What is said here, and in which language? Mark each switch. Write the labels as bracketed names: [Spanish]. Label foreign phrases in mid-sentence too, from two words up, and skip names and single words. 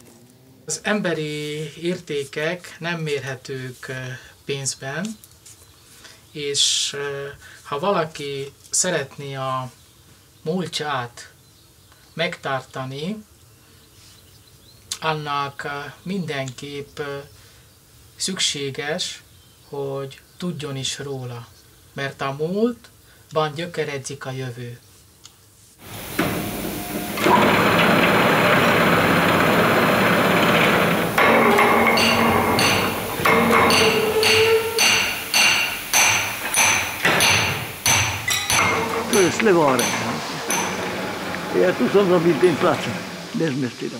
[Hungarian] Az emberi értékek nem mérhetők pénzben, és ha valaki szeretné a múltját megtartani, annak mindenképp szükséges, hogy tudjon is róla, mert a múltban gyökeredzik a jövő. [Slovak] To je slevare. Ja tu som robil ten plac, bez mestira.